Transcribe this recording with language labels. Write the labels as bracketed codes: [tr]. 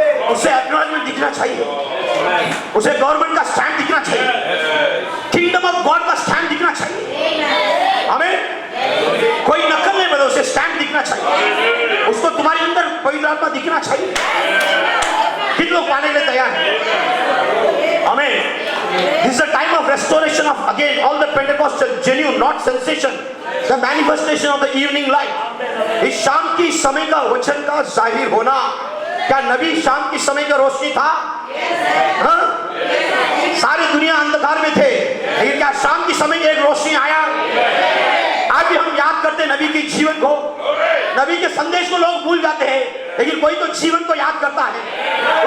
[hi] उसे एक्नॉलेजमेंट दिखना चाहिए, उसे गवर्नमेंट का स्टैंड दिखना चाहिए, किंगडम ऑफ गॉड का स्टैंड दिखना चाहिए। हमें कोई नकल नहीं बता, उसे स्टैंड दिखना चाहिए, उसको तुम्हारे अंदर पवित्र आत्मा दिखना चाहिए। कितने लोग पाने के लिए तैयार हैं? [en] हमें this is the time of restoration of again all the Pentecostal genuine, not sensation, the manifestation of the evening light। [hi] इस शाम की समय का वचन का जाहिर होना। क्या नबी शाम की समय का रोशनी था? हाँ? सारी दुनिया अंधकार में थे, लेकिन क्या शाम की समय एक रोशनी आया? आज भी हम याद करते हैं नबी के जीवन को, नबी के संदेश को लोग भूल जाते हैं, लेकिन कोई तो जीवन को याद करता है।